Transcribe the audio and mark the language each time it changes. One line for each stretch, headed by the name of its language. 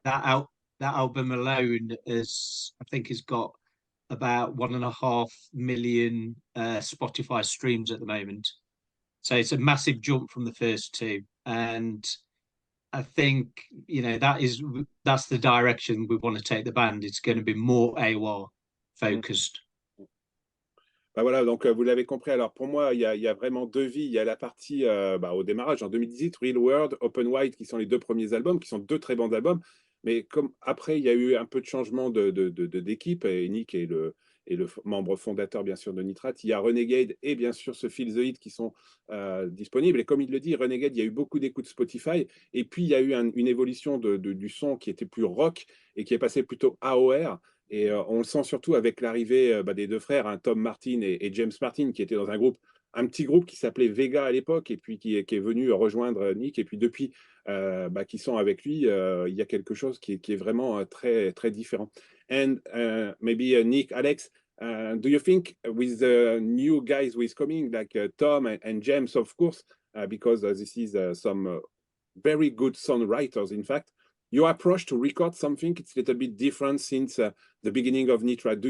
English: That album alone has got about 1.5 million Spotify streams at the moment. So it's a massive jump from the first two. And I think, you know, that's the direction we want to take the band. It's going to be more AOR focused.
French: Bah voilà, donc vous l'avez compris. Alors pour moi, il y a vraiment deux vies. Il y a la partie au démarrage en 2018, Real World, Open Wide, qui sont les deux premiers albums, qui sont deux très bons albums. Mais comme après, il y a eu un peu de changement d'équipe, et Nick est le membre fondateur, bien sûr, de Nitrate. Il y a Renegade et bien sûr ce Feel the Heat qui sont disponibles. Et comme il le dit, Renegade, il y a eu beaucoup d'écoutes Spotify. Et puis, il y a eu une évolution du son qui était plus rock et qui est passé plutôt AOR. Et on le sent surtout avec l'arrivée des deux frères, hein, Tom Martin et James Martin, qui étaient dans un petit groupe qui s'appelait Vega à l'époque, et puis qui est venu rejoindre Nick. Et puis depuis, qui sont avec lui, il y a quelque chose qui est vraiment très, très différent.
English: And maybe Nick, Alex, do you think with the new guys who is coming, like Tom and James, of course, because this is some very good songwriters, in fact, your approach to record something, it's a little bit different since the beginning of Nitrate.